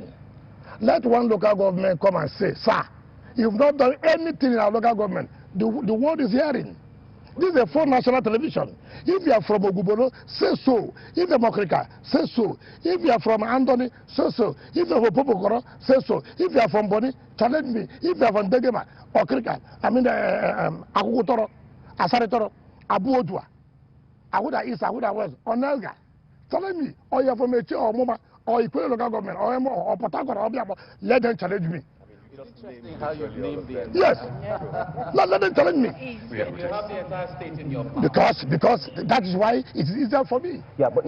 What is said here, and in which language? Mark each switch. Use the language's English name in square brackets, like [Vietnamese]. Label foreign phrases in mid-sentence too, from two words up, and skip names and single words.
[English] Let one local government come and say, sir, you've not done anything in our local government. The world is hearing. This is a full national television. If you are from Ogubolo, say so. If you are Mokrika, say so. If you are from Andoni, say so. If you are from Popokoro, say so. If you are from Boni, challenge me. If you are from Degema, Okrika, Akukutoro, Asaritoro, Abuodua, Ahuda East, Ahuda West, Onelga, challenge me. Or you are from Eche or Moma, or Ikwe local government, or Emo, or Potagora, or Biamo, let them challenge me. It's interesting how you've named the yes. Let them challenge me. You have the entire state in your power. Because that is why it's easier for me. Yeah, but